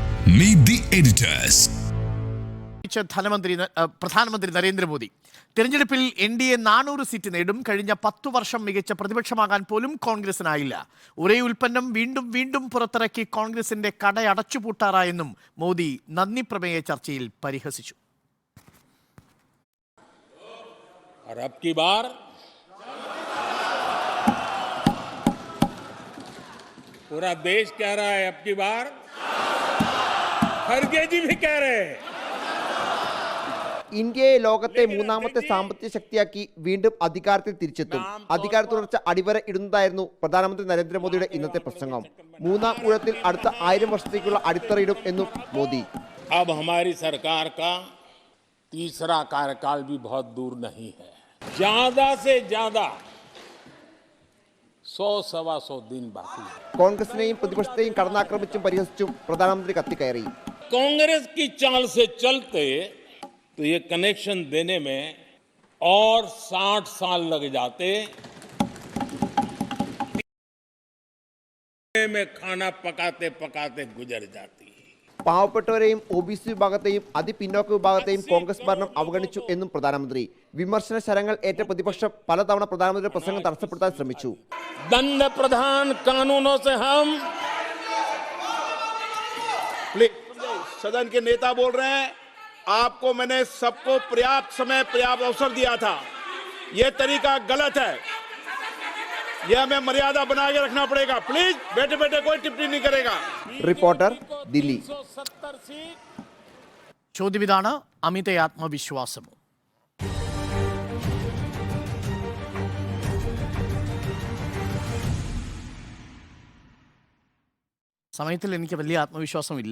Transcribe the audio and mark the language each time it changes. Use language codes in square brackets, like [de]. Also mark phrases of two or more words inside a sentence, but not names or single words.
[en] Meet the editors. [ml] പ്രധാനമന്ത്രി നരേന്ദ്രമോദി തിരഞ്ഞെടുപ്പിൽ NDA 400 സീറ്റ് നേടും. കഴിഞ്ഞ 10 വർഷം മികച്ച പ്രതിപക്ഷമാകാൻ പോലും കോൺഗ്രസിനായില്ല. ഒരേ ഉൽപ്പന്നം വീണ്ടും വീണ്ടും പുറത്തിറക്കി കോൺഗ്രസിന്റെ കട അടച്ചുപൂട്ടാറായെന്നും മോദി നന്ദി പ്രമേയ ചർച്ചയിൽ പരിഹസിച്ചു. [hi] पूरा देश कह रहा है अब की बार, खड़गे जी भी कह रहे हैं. [ml] ഇന്ത്യയെ ലോകത്തെ മൂന്നാമത്തെ സാമ്പത്തിക ശക്തിയാക്കി വീണ്ടും അധികാരത്തിൽ തിരിച്ചെത്തും. അധികാര തുടർച്ച അടിവര ഇടുന്നതായിരുന്നു പ്രധാനമന്ത്രി നരേന്ദ്രമോദിയുടെ ഇന്നത്തെ പ്രസംഗം. മൂന്നാം ഊഴത്തിൽ അടുത്ത 1000 വർഷത്തേക്കുള്ള അടിത്തറയിടും എന്നും മോദി. [hi] अब हमारी सरकार का तीसरा कार्यकाल भी बहुत दूर नहीं है. ज्यादा से ज्यादा 100-125 दिन बाकी है. [ml] കോൺഗ്രസിനെയും പ്രതിപക്ഷത്തെയും കടന്നാക്രമിച്ചും പരിഹസിച്ചും പ്രധാനമന്ത്രി കത്തിക്കയറി. [hi] कांग्रेस की चाल से चलते तो ये कनेक्शन देने में और 60 साल लग जाते. में खाना पकाते पकाते गुजर जाती. [ml] പാവപ്പെട്ടവരെയും OBC വിഭാഗത്തെയും അതിപിന്നോക്ക വിഭാഗത്തെയും കോൺഗ്രസ് ഭരണം അവഗണിച്ചു എന്നും പ്രധാനമന്ത്രി. വിമർശന ശരങ്ങൾ ഏറ്റ പ്രതിപക്ഷം പലതവണ പ്രധാനമന്ത്രിയുടെ പ്രസംഗം തടസ്സപ്പെടുത്താൻ ശ്രമിച്ചു. [hi] दंड प्रधान कानूनों से हम सदन के नेता बोल रहे हैं, आपको मैंने सबको पर्याप्त समय पर्याप्त अवसर दिया था. यह तरीका गलत है. यह हमें मर्यादा बना के रखना पड़ेगा. प्लीज बैठे बैठे कोई टिप्पणी नहीं करेगा. [ml] റിപ്പോർട്ടർ, ദില്ലി. ചോദ്യം ഇതാണ്, അമിത ആത്മവിശ്വാസമോ? സമയത്തിൽ എനിക്ക് വലിയ ആത്മവിശ്വാസമില്ല.